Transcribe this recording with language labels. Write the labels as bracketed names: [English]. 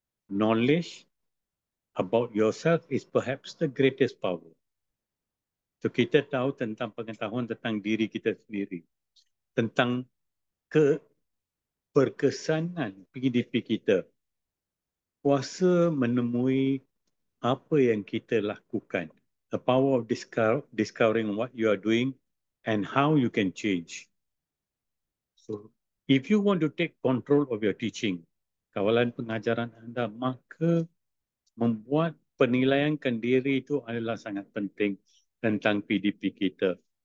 [English] Knowledge about yourself is perhaps the greatest power. [Malay] So, kita tahu tentang pengetahuan tentang diri kita sendiri. Tentang keberkesanan PDP kita. Kuasa menemui apa yang kita lakukan. [English] The power of discovering what you are doing and how you can change. So, if you want to take control of your teaching, [Malay] kawalan pengajaran anda, maka membuat penilaian kendiri itu adalah sangat penting tentang PDP kita.